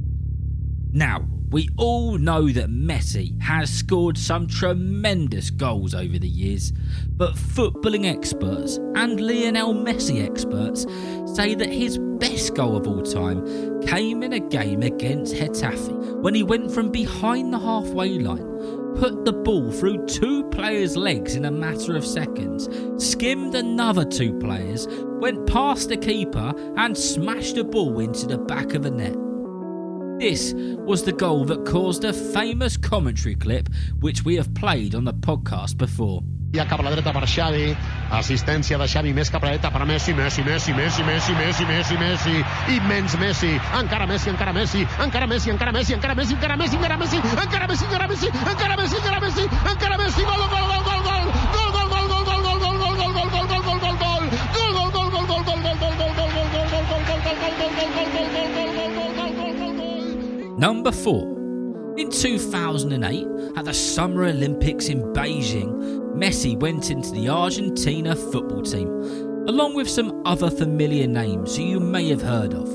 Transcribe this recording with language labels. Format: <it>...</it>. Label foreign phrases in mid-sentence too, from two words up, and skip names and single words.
<en>Now, we all know that Messi has scored some tremendous goals over the years, but footballing experts and Lionel Messi experts say that his best goal of all time came in a game against Getafe, when he went from behind the halfway line, put the ball through 2 players' legs in a matter of seconds, skimmed another 2 players, went past the keeper and smashed the ball into the back of the net. This was the goal that caused a famous commentary clip which we have played on the podcast before.</en> <ca>Ja cap a la dreta per Xavi, assistència de Xavi més cap a la dreta per Messi, Messi, immens Messi, encara Messi, encara Messi, encara Messi, encara Messi, encara Messi, encara Messi, encara Messi, encara Messi, encara Messi, encara Messi, encara Messi, encara Messi, gol, gol, gol, gol, gol, gol, gol, gol, gol, gol, gol, gol, gol, gol, gol, gol, gol, gol, gol,</ca> <en>Number 4. In 2008, at the Summer Olympics in Beijing, Messi went into the Argentina football team, along with some other familiar names who you may have heard of.</en>